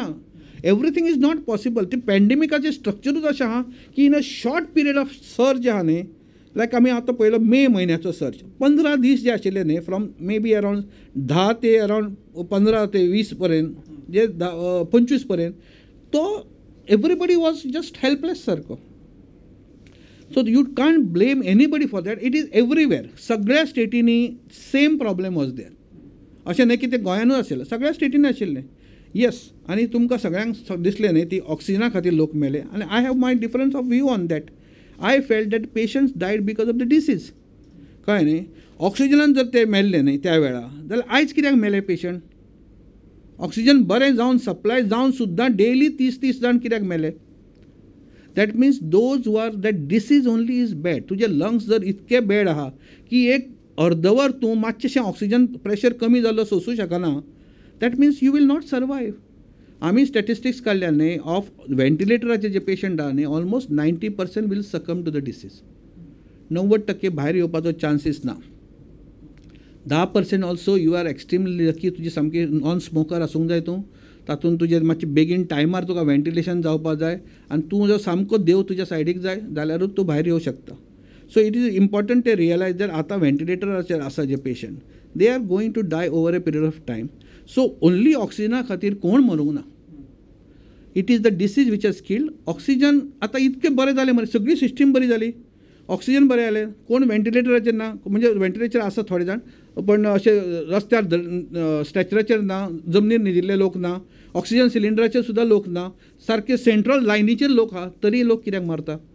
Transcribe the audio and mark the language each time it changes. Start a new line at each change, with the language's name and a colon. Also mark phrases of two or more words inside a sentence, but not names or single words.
English: everything is not possible.
Konkani: ते पॅन्डेमिकाचें स्ट्रक्चरूच अशें आहा की
English: in a short period of surge
Konkani: आहा न्ही लायक आमी आतां पळयलो मे म्हयन्याचो सर्ज 15 दीस जे आशिल्ले न्ही
English: from May be around
Konkani: 10 ते अरावंड 15 ते 20 पर्यंत जे 25 पर्यंत तो
English: everybody was just helpless
Konkani: सारको.
English: so you can't blame anybody for that. it is everywhere.
Konkani: सगळ्या स्टेटींनी
English: same problem was there.
Konkani: अशें न्हय की ते गोंयानूच आशिल्लें सगळ्या स्टेटींनी आशिल्लें. येस आनी तुमकां सगळ्यांक दिसलें न्ही ती ऑक्सिजना खातीर लोक मेले आनी
English: I have my difference of view on that. I felt that patients died because of the disease.
Konkani: कळ्ळें न्ही. ऑक्सिजनान जर ते मेल्ले न्ही त्या वेळा जाल्यार आयज कित्याक मेले पेशंट. ऑक्सिजन बरें जावन सप्लाय जावन सुद्दां डेली 30 जाण कित्याक मेले.
English: that means those who are that disease only is bad.
Konkani: तुजे लंग्स जर इतके बॅड आहा की एक अर्दवर तूं मातशें
English: oxygen pressure
Konkani: कमी जाल्लो सोंसूं शकना
English: that means you will not survive.
Konkani: आम्ही स्टॅटिस्टिक्स काढल्या न्ही ऑफ व्हेंटिलेटराचे जे पेशंट आहा न्ही
English: almost 90% will succumb to the disease.
Konkani: 90% भायर येवपाचो चान्सीस ना.
English: 10% also you are extremely lucky,
Konkani: तुजी सामकी
English: non smoker
Konkani: आसूंक जाय तूं, तातूंत तुजें मातशें बेगीन टायमार तुका व्हेंटिलेशन जावपाक जाय आनी तूं जर सामको देव तुज्या सायडीक जाय जाल्यारूच तूं भायर येवं शकता.
English: so it is important to realise that
Konkani: आतां व्हेंटिलेटराचेर आसा जे पेशंट
English: they are going to die over a period of time. so only
Konkani: ऑक्सिजना खातीर कोण मरूंक ना.
English: it is the disease which has killed.
Konkani: ऑक्सिजन आतां इतकें बरें जालें मरे, सगळी सिस्टीम बरी जाली, ऑक्सिजन बरें जालें, कोण व्हेंटिलेटराचेर ना, म्हणजे व्हेंटिलेटर आसा थोडे जाण पण अशे रस्त्यार स्ट्रेचराचेर ना, जमनीर न्हिदिल्ले लोक ना, ऑक्सिजन सिलिंडराचेर सुद्दां लोक ना, सारके सेंट्रल लायनीचेर लोक आहा, तरी लोक कित्याक मारता.